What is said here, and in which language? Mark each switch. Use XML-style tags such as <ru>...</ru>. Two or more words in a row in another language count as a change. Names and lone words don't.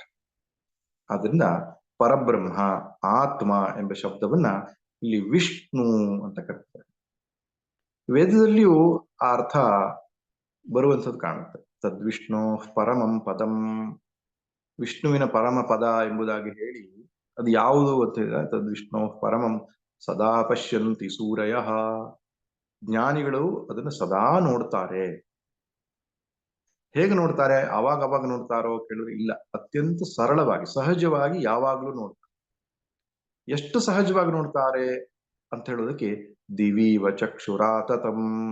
<kn>ಆದ್ರಿಂದ ಪರಬ್ರಹ್ಮ ಆತ್ಮ ಎಂಬ ಶಬ್ದವನ್ನ ಇಲ್ಲಿ ವಿಷ್ಣು ಅಂತ ಕರೀತಾರೆ. ವೇದದಲ್ಲಿಯೂ ಆ ಅರ್ಥ ಬರುವಂಥದ್ದು ಕಾಣುತ್ತೆ.</kn> <sa>ತದ್ವಿಷ್ಣು ಪರಮಂ ಪದಂ,</sa> <kn>ವಿಷ್ಣುವಿನ ಪರಮ ಪದ ಎಂಬುದಾಗಿ ಹೇಳಿ ಅದು ಯಾವುದು ಅಂತ ಹೇಳಿದ್ರೆ</kn> <sa>ತದ್ವಿಷ್ಣು ಪರಮಂ ಸದಾ ಪಶ್ಯಂತಿ ಸೂರಯ.</sa> <kn>ಜ್ಞಾನಿಗಳು ಅದನ್ನು ಸದಾ ನೋಡ್ತಾರೆ. ಹೇಗೆ ನೋಡ್ತಾರೆ? ಅವಾಗ ನೋಡ್ತಾರೋ ಕೇಳಿದ್ರೆ ಇಲ್ಲ, ಅತ್ಯಂತ ಸರಳವಾಗಿ ಸಹಜವಾಗಿ ಯಾವಾಗ್ಲೂ ನೋಡ್ತಾರೆ. ಎಷ್ಟು ಸಹಜವಾಗಿ ನೋಡ್ತಾರೆ ಅಂತ ಹೇಳೋದಕ್ಕೆ</kn> <sa>ದಿವೀವ ಚಕ್ಷುರಾತತಂ.</sa>